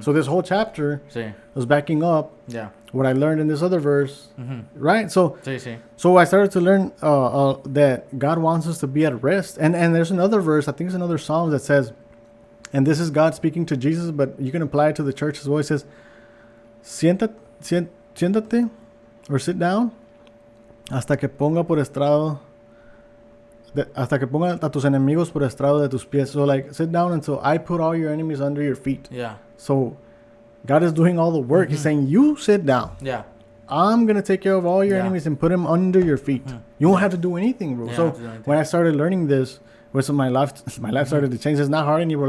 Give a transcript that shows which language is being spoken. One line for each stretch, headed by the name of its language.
English: So this whole chapter was backing up what I learned in this other verse, right? So I started to learn that God wants us to be at rest. And there's another verse, I think it's another Psalm that says, and this is God speaking to Jesus, but you can apply it to the church as well. It says,
Spanish: siéntate
English: or sit down
Spanish: hasta que ponga por estrado hasta que ponga a tus enemigos por estrado de tus pies.
English: So like sit down until I put all your enemies under your feet. Yeah. So God is doing all the work. He's saying you sit down. Yeah. I'm gonna take care of all your enemies and put them under your feet. You won't have to do anything, bro. So when I started learning this, my life started to change. It's not hard anymore.